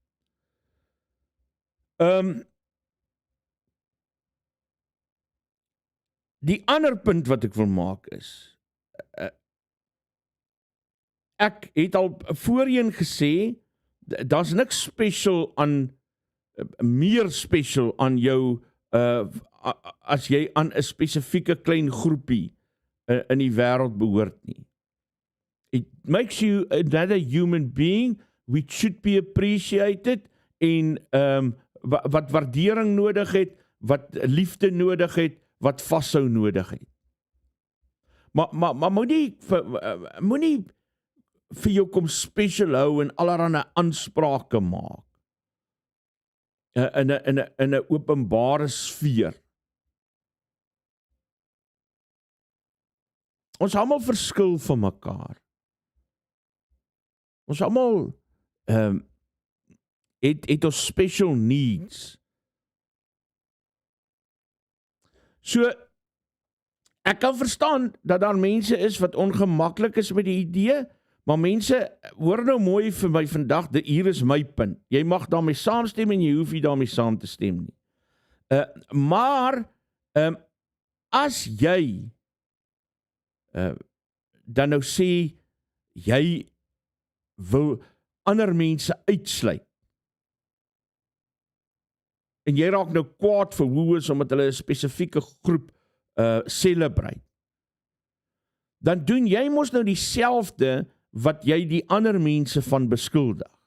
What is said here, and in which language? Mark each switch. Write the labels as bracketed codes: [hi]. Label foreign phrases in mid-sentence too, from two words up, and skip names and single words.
[af] Die ander punt wat ek wil maak is, ek het al voorheen gesê, daar's niks meer special aan jou, as jy aan 'n spesifieke klein groepie in die wêreld behoort nie. [en] It makes you another human being, which should be appreciated, [af] en wat waardering nodig het, wat liefde nodig het, wat vashou nodig het. Maar moenie vir jou kom special hou en allerhande aansprake maak in 'n openbare sfeer. Ons almal verskil van mekaar. Ons almal het ons [en] special needs. [af] So, ek kan verstaan dat daar mense is wat ongemaklik is met die idee, maar mense, hoor nou mooi vir my vandag, hier is my punt. Jy mag daarmee saamstem en jy hoef nie daarmee saam te stem nie. Maar, as jy dan nou sê, jy wil ander mense uitsluit, en jy raak nou kwaad vir Woolies omdat hulle 'n spesifieke groep celebrate, dan doen jy mos nou dieselfde wat jy die ander mense van beskuldig.